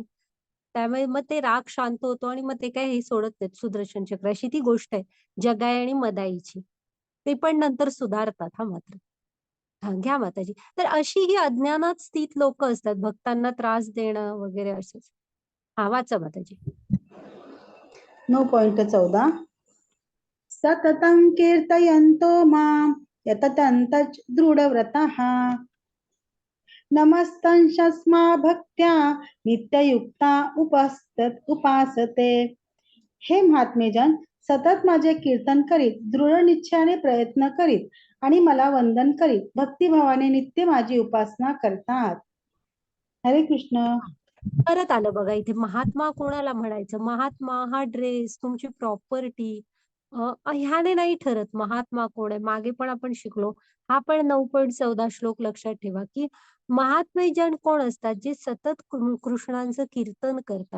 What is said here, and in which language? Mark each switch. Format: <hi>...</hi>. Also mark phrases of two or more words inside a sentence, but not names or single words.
<mr>त्यामुळे मग ते राग शांत होतो आणि मग ते काय हे सोडत नाहीत सुदर्शन चक्र. अशी ती गोष्ट आहे जगाई आणि मदाईची. ते पण नंतर सुधारतात हा मात्र. हा घ्या माताजी. तर अशी ही अज्ञानात स्थित लोक असतात, भक्तांना त्रास देणं वगैरे असंच. हा वाचा माताजी.</mr> <sa>9.14 सततं कीर्तयन्तो मां यततन्तच दृढव्रतः नमस्तंशस्मा भक्त्या नित्ययुक्ता उपासते.</sa> <mr>हे महात्मेजन, सतत माझे कीर्तन करीत, दृढ निश्चयाने प्रयत्न करीत आणि मला वंदन करीत, भक्तिभावाने नित्य माझी उपासना करतात. हरे कृष्ण. परत आलं बघा इथे, महात्मा कोणाला म्हणायचं. महात्मा हा ड्रेस, तुमची प्रॉपर्टी, ह्याने नाही ठरत महात्मा कोण आहे. मागे पण आपण शिकलो. हा पण 9.14 श्लोक लक्षात ठेवा की महात्मे जन कोण असतात, जे सतत कृष्णांचं कीर्तन करतात.</mr>